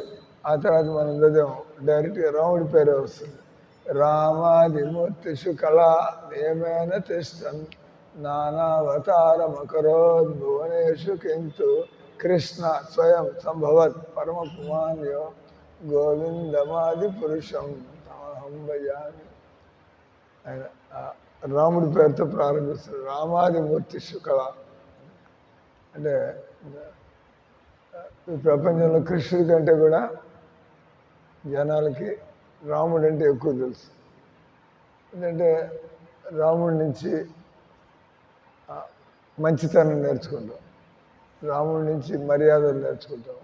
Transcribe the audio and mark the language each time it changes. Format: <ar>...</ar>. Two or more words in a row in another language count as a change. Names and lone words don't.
<te>ఆ తర్వాత మనం చదివాం డైరెక్ట్గా రాముడి పేరే వస్తుంది.</te> <sa>రామాదిమూర్తిషు కళా నియమేన తిష్టన్ నానావతారమకరోద్భువనేషు కింతు కృష్ణ స్వయం సంభవత్ పరమ పుమాన్యో గోవిందమాది పురుషం తమహం భజామి.</sa> <te>ఆయన రాముడి పేరుతో ప్రారంభిస్తారు.</te> <sa>రామాదిమూర్తిషు కళ</sa> <te>అంటే ఈ ప్రపంచంలో కృష్ణుడి కంటే కూడా జనాలకి రాముడు అంటే ఎక్కువ తెలుసు. ఎందుకంటే రాముడి నుంచి మంచితనం నేర్చుకుంటాం, రాముడి నుంచి మర్యాదలు నేర్చుకుంటాం.</te>